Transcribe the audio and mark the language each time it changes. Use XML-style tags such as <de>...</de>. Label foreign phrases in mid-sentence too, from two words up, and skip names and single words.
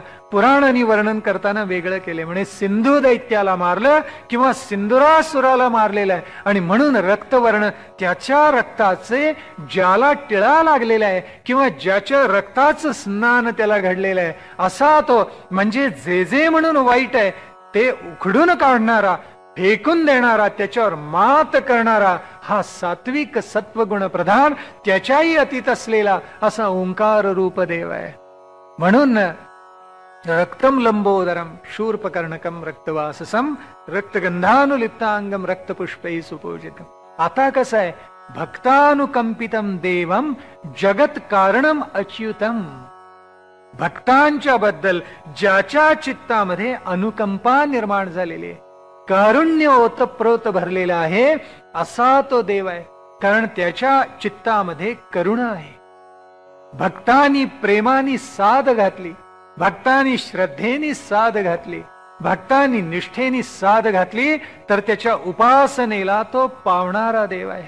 <mr>पुराणांनी वर्णन करताना वेगळं केले, म्हणे सिंधू दैत्याला मारलं किंवा सिंधुरासुराला मारलेलं आहे आणि म्हणून रक्तवर्ण, त्याच्या रक्ताचे ज्याला टिळा लागलेला आहे किंवा ज्याच्या रक्ताचं स्नान त्याला घडलेलं आहे असा तो. म्हणजे जे जे म्हणून वाईट आहे ते उखडून काढणारा, फेकून देणारा, त्याच्यावर मात करणारा हा सात्विक सत्वगुण प्रधान, त्याच्याही अतीत असलेला असा ओंकार रूप देव आहे.</mr> <sa>म्हणून रक्तम लंबोदरम शूर्पकर्णकम रक्तवाससम रक्तगंधानुलिप्तांगम रक्तपुष्पै सुपूजितम.</sa> <mr>आता कसं आहे?</mr> <sa>भक्तानुकंपितम देवम जगत कारणम अच्युतम.</sa> <mr>भक्तांच्या बद्दल ज्याच्या चित्तामध्ये अनुकंपा निर्माण झालेली, कारुण्य ओतप्रोत भरलेला आहे असा तो देव आहे. कारण त्याच्या चित्तामध्ये करुणा आहे. भक्तांनी प्रेमाने साध घातली, भक्तांनी श्रद्धेने साध घातली, भक्तांनी निष्ठेने साध घातली तर त्याच्या उपासनेला तो पावणारा देव आहे.</mr>